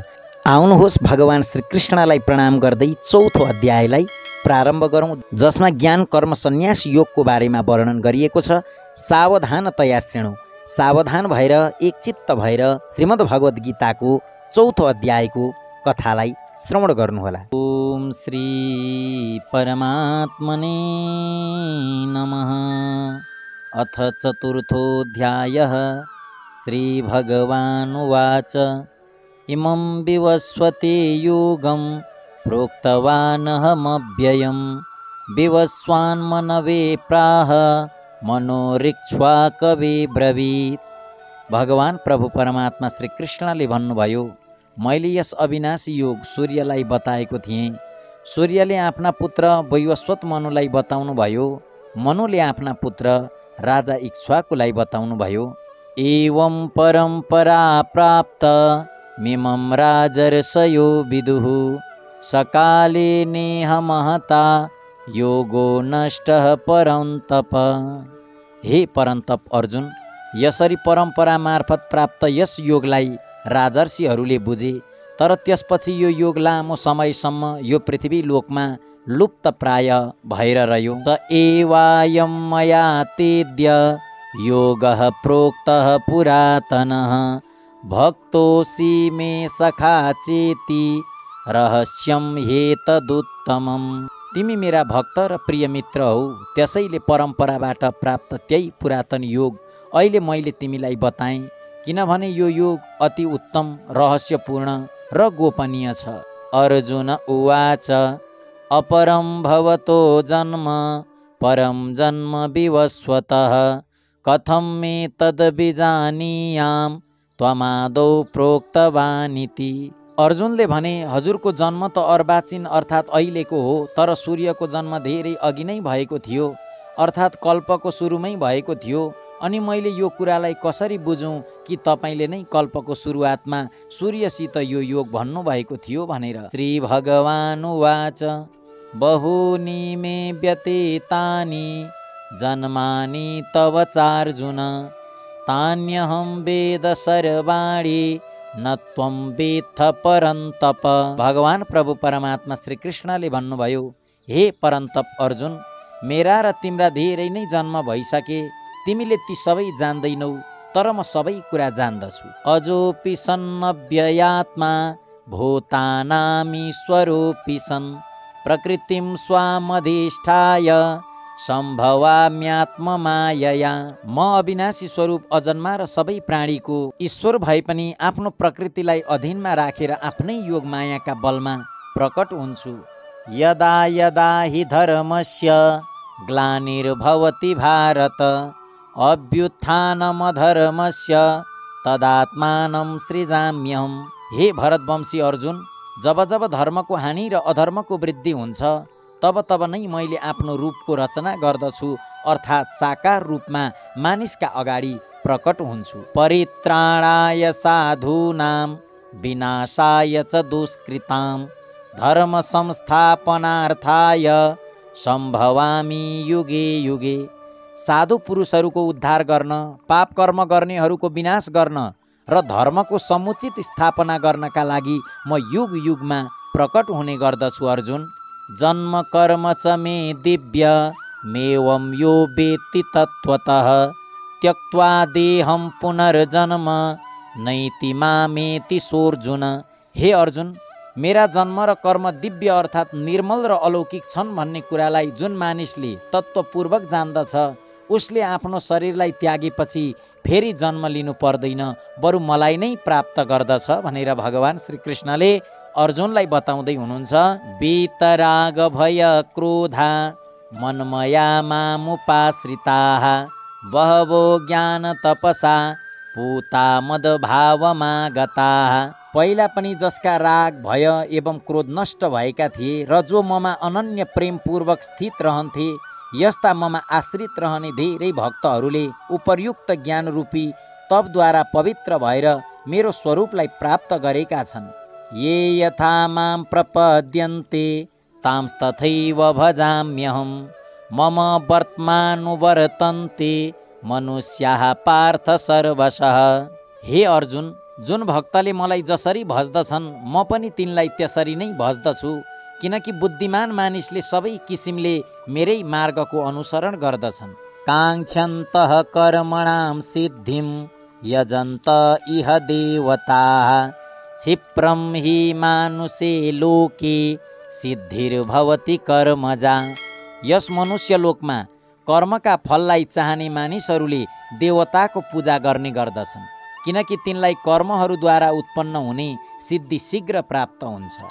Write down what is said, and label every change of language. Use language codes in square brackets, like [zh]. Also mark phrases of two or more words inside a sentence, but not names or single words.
[ne] आउनुहोस् भगवान श्रीकृष्णलाई प्रणाम गर्दै चौथो अध्यायलाई प्रारम्भ गरौँ, जसमा ज्ञान कर्म सन्यास योगको बारेमा वर्णन गरिएको छ। [sa] सावधानतया शृणु, [ne] सावधान भएर एकचित्त भएर श्रीमद् भगवद् गीताको चौथो अध्यायको कथालाई श्रवण गर्नुहोला। [sa] ओम श्री परमात्मने नमः। अथ चतुर्थोऽध्यायः। श्री भगवानुवाच इमं विवस्वते योगं प्रोक्तवानहमव्ययं विवस्वान्मनवे प्राह मनोरिक्ष्वाकवे ब्रवीत्। [ne] भगवान प्रभु परमात्मा श्री कृष्णले भन्नुभयो, मैले यस अविनाशी योग सूर्यलाई बताएको थिएँ। सूर्यले आफ्ना पुत्र वैवस्वत मनुलाई बताउनु भयो, मनुले आफ्ना पुत्र राजा इक्ष्वाकुलाई बताउनु भयो। [sa] एवं परम्परा प्राप्त मिमं राजर्षयो विदुः सकाले नेह महता योगो नष्टः परन्तप। [ne] हे परन्तप अर्जुन, यसरी परम्परा मार्फत प्राप्त यस योगलाई राजर्षिहरूले बुझे, तर त्यसपछि यो योग लामो समयसम्म यो पृथ्वी लोकमा लुप्त प्राय भएर रह्यो। [sa] त एवायं मया तेद्य योगः प्रोक्तः पुरातनः भक्तोऽसि मे सखा चेति रहस्यं ह्येतदुत्तमम्। [ne] तिमी मेरा भक्त र प्रिय मित्र हौ, त्यसैले परम्पराबाट प्राप्त त्यही पुरातन योग अहिले मैले तिमीलाई बताएँ, किनभने यो योग अति उत्तम, रहस्यपूर्ण र गोपनीय छ। [sa] अर्जुन उवाच अपरं भवतो जन्म परं जन्म विवस्वतः कथं मे तद्विजानीयां त्वमादौ प्रोक्तवानिति। [ne] अर्जुनले भने, हजुरको जन्म त अर्वाचीन अर्थात् अहिलेको हो, तर सूर्यको जन्म धेरै अघि नै भएको थियो, अर्थात् कल्पको सुरुमै भएको थियो। अनि मैले यो कुरालाई कसरी बुझौँ कि तपाईँले नै कल्पको सुरुवातमा सूर्यसित यो योग भन्नुभएको थियो भनेर। [sa] श्री भगवानुवाच बहूनि मे व्यतीतानि जन्मानि तव चार्जुन तान्यहं वेद सर्वाणि न त्वं वेत्थ परन्तप। [ne] भगवान प्रभु परमात्मा श्री कृष्णले भन्नुभयो, हे परन्तप अर्जुन, मेरा र तिम्रा धेरै नै जन्म भइसके, तिमीले ती सबै जान्दैनौ, तर म सबै कुरा जान्दछु। [sa] अजोपि सन्नव्ययात्मा भूतानामीश्वरोऽपि सन् प्रकृतिं स्वामधिष्ठाय सम्भवाम्यात्ममायया। [ne] म अविनाशी स्वरूप अजन्मा र सबै प्राणीको ईश्वर भए पनि आफ्नो प्रकृतिलाई अधीनमा राखेर आफ्नै योग मायाका बलमा प्रकट हुन्छु। [sa] यदा यदा हि धर्मस्य ग्लानिर्भवति भारत अभ्युत्थानमधर्मस्य तदात्मानं सृजाम्यहम्। [ne] हे भरतवंशी अर्जुन, जब जब धर्मको हानि र अधर्मको वृद्धि हुन्छ, तब तब नै मैले आफ्नो रूपको रचना गर्दछु, अर्थात् साकार रूपमा मानिसका अगाडि प्रकट हुन्छु। [sa] परित्राणाय साधूनां विनाशाय च दुष्कृतां धर्म संस्थापनार्थाय सम्भवामि युगे युगे। [ne] साधु पुरुषहरूको उद्धार गर्न, पाप कर्म गर्नेहरूको विनाश गर्न र धर्मको समुचित स्थापना गर्नका लागि म युग युगमा प्रकट हुने गर्दछु। [sa] अर्जुन, जन्म कर्म च मे दिव्य मेवं यो वेत्ति तत्त्वतः त्यक्त्वा देहं पुनर्जन्म नैति मामेति सोऽर्जुन। [ne] हे अर्जुन, मेरा जन्म र कर्म दिव्य अर्थात् निर्मल र अलौकिक छन् भन्ने कुरालाई जुन मानिसले तत्त्वपूर्वक जान्दछ, उसले आफ्नो शरीरलाई त्यागेपछि फेरि जन्म लिनु पर्दैन, बरु मलाई नै प्राप्त गर्दछ भनेर भगवान श्रीकृष्णले अर्जुनलाई बताउँदै हुनुहुन्छ। [sa] वीतराग भय क्रोधा मन्मया मामुपाश्रिताः बहवो ज्ञान तपसा पूता मदभावमा गताः। [ne] पहिला पनि जसका राग भय एवं क्रोध नष्ट भएका थिए र जो ममा अनन्य प्रेमपूर्वक स्थित रहन्थे, यस्ता ममा आश्रित रहने धेरै भक्तहरूले उपर्युक्त ज्ञान रूपी तपद्वारा पवित्र भएर मेरो स्वरूपलाई प्राप्त गरेका छन्। [sa] ये यथा मां प्रपद्यन्ते तांस्तथैव भजाम्यहम् मम वर्तमानुवर्तन्ते मनुष्याः पार्थ सर्वशः। [ne] हे अर्जुन, जुन भक्तले मलाई जसरी भज्दछन् म पनि तिनलाई त्यसरी नै भज्दछु, किनकि बुद्धिमान मानिसले सबै किसिमले मेरै मार्गको अनुसरण गर्दछन्। [sa] काङ्क्षन्तः कर्मणां सिद्धिं यजन्त इह देवताः क्षिप्रं हि मानुषे लोके सिद्धिर्भवति कर्मजा। [ne] यस मनुष्य लोकमा कर्मका फललाई चाहने मानिसहरूले देवताको पूजा गर्ने गर्दछन्, किनकि तिनलाई कर्महरूद्वारा उत्पन्न हुने सिद्धि शीघ्र प्राप्त हुन्छ।